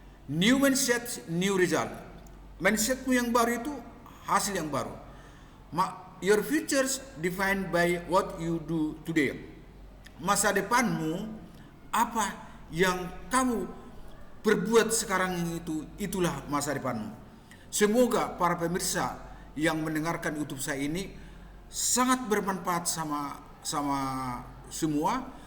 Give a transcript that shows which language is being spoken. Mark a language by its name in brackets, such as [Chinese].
[English] New mindset, new result. [Indonesian] Mindsetmu yang baru itu hasil yang baru. [English] Your futures defined by what you do today. [Indonesian] Masa depanmu, apa yang kamu perbuat sekarang itu, itulah masa depanmu. Semoga para pemirsa yang mendengarkan YouTube saya ini sangat bermanfaat sama semua.